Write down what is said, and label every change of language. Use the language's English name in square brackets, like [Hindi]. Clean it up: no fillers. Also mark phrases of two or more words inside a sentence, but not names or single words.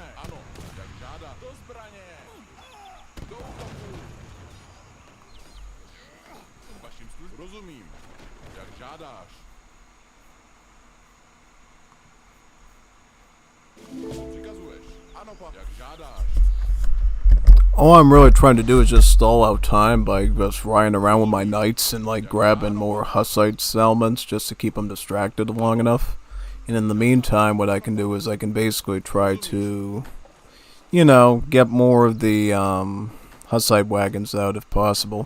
[Czech] Ano, jak žádáš. Do zbraně. Do útoku. Vašim službám. Rozumím. Jak žádáš. Co přikazuješ? Ano, pane, jak žádáš. [English] All I'm really trying to do is just stall out time by just riding around with my knights and like grabbing more Hussite settlements just to keep them distracted long enough. And in the meantime, what I can do is I can basically try to, you know, get more of the Hussite wagons out if possible.